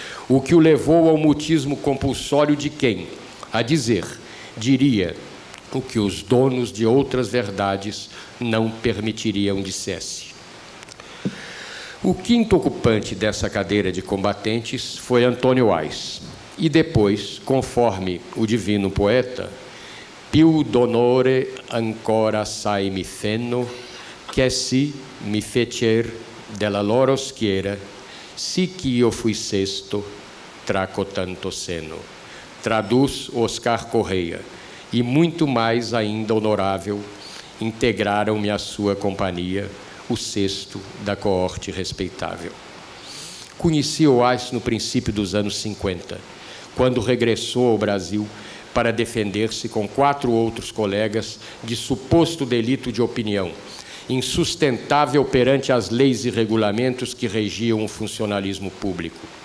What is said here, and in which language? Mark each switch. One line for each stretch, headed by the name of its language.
Portuguese: o que o levou ao mutismo compulsório de quem, a dizer, diria o que os donos de outras verdades não permitiriam dissesse. O quinto ocupante dessa cadeira de combatentes foi Antônio Oás. E depois, conforme o divino poeta,
Italian: più d'onore ancora assai mi fenno, che si mi fecer della loro schiera, sì ch'io fui sesto tra cotanto seno.
Portuguese: Traduz Oscar Correia. E muito mais ainda honorável, integraram-me à sua companhia, o sexto da coorte respeitável. Conheci Oás no princípio dos anos 50, quando regressou ao Brasil para defender-se com 4 outros colegas de suposto delito de opinião, insustentável perante as leis e regulamentos que regiam o funcionalismo público.